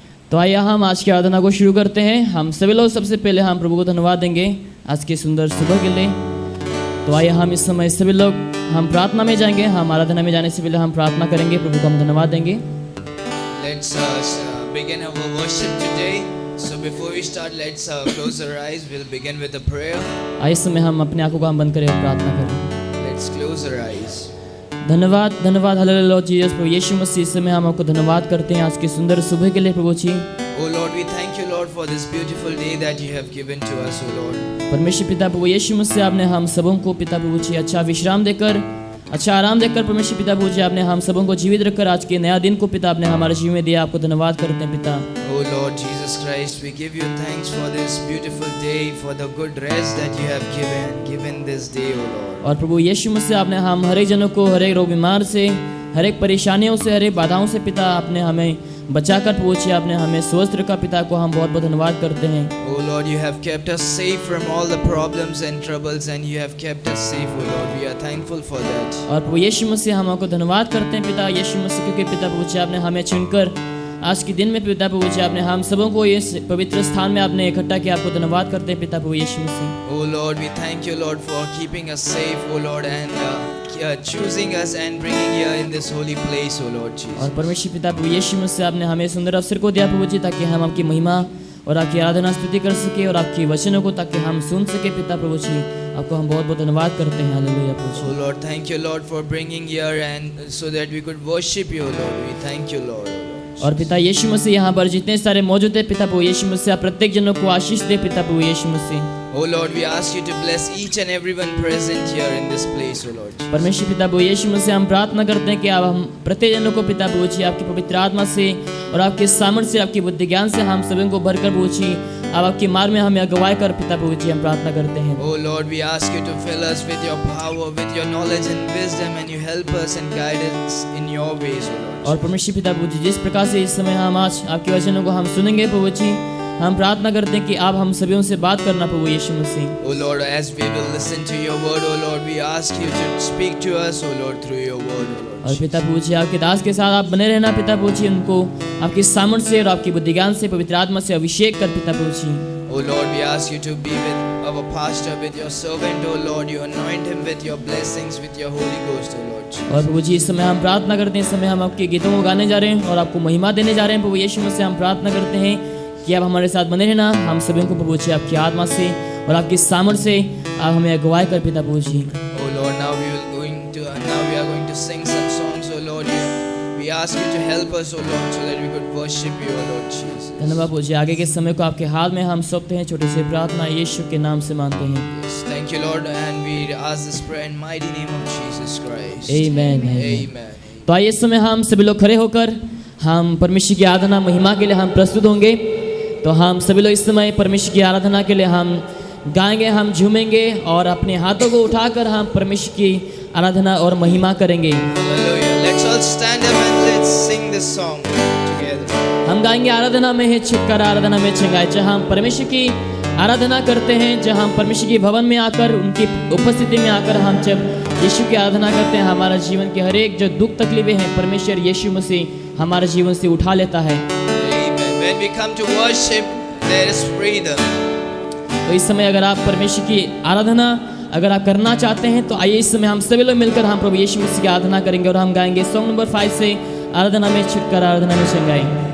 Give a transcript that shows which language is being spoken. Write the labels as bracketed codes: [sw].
[hi] तो आइए हम आज की आराधना को शुरू करते हैं। हम सभी लोग सबसे पहले हम प्रभु को धन्यवाद देंगे आज की सुंदर सुबह के लिए। तो आइए हम इस समय सभी लोग हम प्रार्थना में जाएंगे। हम आराधना में जाने से पहले हम प्रार्थना करेंगे, प्रभु को हम धन्यवाद देंगे। [en] Let's begin our worship today. So before we start, let's close our eyes. We'll begin with a prayer. [hi] आइए इस समय हम अपने आंखों को हम बंद करें और प्रार्थना करें। [en] Let's close our eyes. [hi] धन्यवाद धन्यवाद हालेलुया [en] Lord Jesus. [hi] प्रभु यीशु मसीह, इस समय हम आपको धन्यवाद करते हैं आज की सुंदर सुबह के लिए प्रभु जी। [en] Oh Lord, we thank you, Lord, for this beautiful day that you have given to us, oh Lord. [hi] परमेश्वर पिता प्रभु यीशु मसीह, आपने हम सबों को पिता प्रभु जी अच्छा विश्राम देकर, अच्छा आराम देकर परमेश्वर पिता प्रभु जी आपने हम सबों को जीवित रखकर आज के नया दिन को पिता आपने हमारे जीवन में दिया। आपको धन्यवाद करते हैं पिता। [en] Oh Lord Jesus Christ, we give you thanks for this beautiful day, for the good rest that you have given this day, oh Lord. [hi] और प्रभु यीशु मसीह, आपने हम हर एक जनों को हर एक रोग बीमार से, हर एक परेशानियों से, हर एक बाधाओं से पिता आपने हमें बचाकर प्रभु जी आपने हमें स्वस्थ रखा। पिता को हम बहुत बहुत धन्यवाद करते हैं। [en] Oh Lord, you have kept us safe from all the problems and troubles, and you have kept us safe, oh Lord. We are thankful for that. [hi] और प्रभु यीशु मसीह, हम आपको धन्यवाद करते हैं पिता यीशु मसीह, क्योंकि पिता प्रभु जी आपने हमें चुनकर आज के दिन में पिता प्रभु जी आपने हम सबों को इस पवित्र स्थान में आपने इकट्ठा किया। आपको धन्यवाद करते हैं पिता प्रभु यीशु मसीह। [en] Oh Lord, we thank you, Lord, for keeping us safe, oh Lord, and choosing us and bringing here in this holy place, oh Lord Jesus. [hi] और परमेश्वर पिता प्रभु यीशु मसीह, आपने हमें सुंदर अवसर को दिया प्रभु जी, ताकि हम आपकी महिमा और आपकी आराधना स्तुति कर सके और आपकी वचनों को ताकि हम सुन सके पिता प्रभु जी। आपको हम बहुत बहुत धन्यवाद करते हैं। Hallelujah Prabhu ji. [en] Oh Lord, thank you, Lord, for bringing here and so that we could worship you, oh Lord. We thank you, Lord. [hi] और पिता यीशु मसीह, यहाँ पर जितने सारे मौजूद है पिता प्रभु यीशु मसीह, आप प्रत्येक जनों को आशीष दे पिता प्रभु यीशु मसीह। [en] Oh Lord, we ask you to bless each and everyone present here in this place, oh Lord. [hi] परमेश्वर पिता प्रभु यीशु मसीह, हम प्रार्थना करते हैं कि आप हम प्रत्येक जनों को पिता प्रभु जी आपकी पवित्र आत्मा से और आपके सामर्थ्य से, आपकी बुद्धि ज्ञान से हम सभी को भरकर प्रभु जी आप आपके मार्ग में हमें अगुवाई कर पिता प्रभु जी हम प्रार्थना करते हैं। [en] Oh Lord, we ask you to fill us with your power, with your knowledge and wisdom, and you help us and guide us in your ways, oh Lord. [hi] और परमेश्वर पिता प्रभु जी, जिस प्रकार से इस समय हम आज आपके वचनों को हम सुनेंगे प्रभु जी, हम प्रार्थना करते हैं कि आप हम सभी से बात करना प्रभु यीशु मसीह। [en] Oh Lord, as we will listen to your word, oh Lord, we ask you to speak to us, oh Lord, through your word, oh Lord. [hi] और पिता प्रभु जी, आपके दास के साथ आप बने रहना पिता प्रभु जी, उनको आपकी सामर्थ्य से और आपकी बुद्धि ज्ञान से पवित्र आत्मा से अभिषेक कर पिता प्रभु जी। [en] Oh Lord, we ask you to be with our pastor, with your servant, oh Lord. You anoint him with your blessings, with your Holy Ghost, oh Lord. [hi] और प्रभु जी, इस समय हम प्रार्थना करते हैं, इस समय हम आपके गीतों को गाने जा रहे हैं और आपको महिमा देने जा रहे हैं प्रभु यीशु मसीह से। हम प्रार्थना करते हैं कि आप हमारे साथ बने रहना, हम सभी को प्रभु जी आपकी आत्मा से और आपकी सामर्थ्य से आप हमें अगुवाई कर पिता प्रभु जी। [en] Oh Lord, now we are going to sing some songs, oh Lord. We ask you to help us, oh Lord, so that we could worship you, oh Lord Jesus. [hi] धन्यवाद प्रभु जी। आगे के समय को आपके हाथ में हम सौंपते हैं। छोटी सी प्रार्थना यीशु के नाम से मांगते हैं। [en] Yes, thank you, Lord, and we ask this prayer in mighty name of Jesus Christ. Amen. Amen. [hi] तो आइए इस समय हम सभी लोग खड़े होकर हम परमेश्वर की आराधना महिमा के लिए हम प्रस्तुत होंगे। तो हम सभी लोग इस समय परमेश्वर की आराधना के लिए हम गाएंगे, हम झूमेंगे और अपने हाथों को उठाकर हम परमेश्वर की आराधना और महिमा करेंगे। [en] Hallelujah. Let's all stand up and let's sing this song together. [hi] हम गाएंगे, आराधना में है छुटकारा, आराधना में छंगाई। जहाँ हम परमेश्वर की आराधना करते हैं, जहाँ हम परमेश्वर के भवन में आकर उनकी उपस्थिति में आकर हम जब यीशु की आराधना करते हैं, हमारा जीवन के हर एक जो दुख तकलीफें हैं परमेश्वर यीशु मसीह हमारे जीवन से उठा लेता है। [en] Amen. When we come to worship, there is freedom. [hi] तो इस समय अगर आप परमेश्वर की आराधना अगर आप करना चाहते हैं तो आइए इस समय हम सभी लोग मिलकर हम प्रभु यीशु मसीह की आराधना करेंगे और हम गाएंगे सॉन्ग नंबर 5 से आराधना में छुटकारा, आराधना में छंगाई।